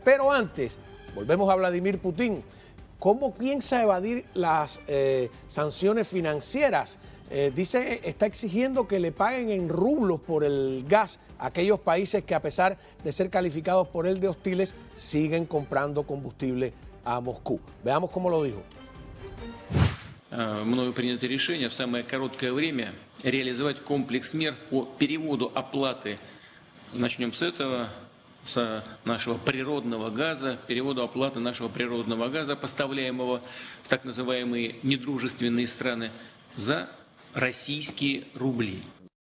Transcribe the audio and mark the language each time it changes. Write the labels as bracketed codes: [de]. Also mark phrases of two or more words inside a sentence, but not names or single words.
[es] Pero antes, volvemos a Vladimir Putin. ¿Cómo piensa evadir las sanciones financieras? Está exigiendo que le paguen en rublos por el gas a aquellos países que, a pesar de ser calificados por él de hostiles, siguen comprando combustible a Moscú. Veamos cómo lo dijo. [ru] Мною принято решение в самое короткое время реализовать комплекс мер по переводу оплаты. Начнем с этого, с нашего природного газа, переводу оплаты нашего природного газа, поставляемого в так называемые недружественные страны, за российские рубли.